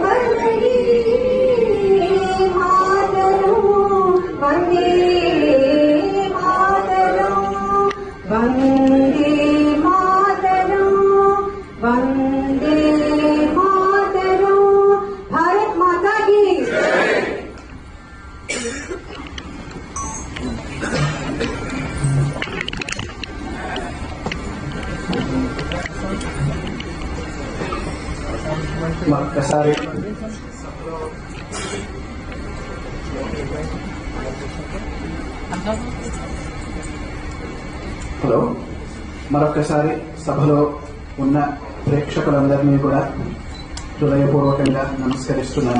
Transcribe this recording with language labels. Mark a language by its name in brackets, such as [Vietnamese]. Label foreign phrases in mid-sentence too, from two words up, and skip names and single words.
[Hindi] वर्मनिम् मातरम् वन्दे मातरम् वन्दे मातरम् वन्दे मातरम् भारत माता की [Telugu] మరొకసారి హలో మరొకసారి సభలో ఉన్న ప్రేక్షకులందరినీ కూడా హృదయపూర్వకంగా నమస్కరిస్తున్నాను.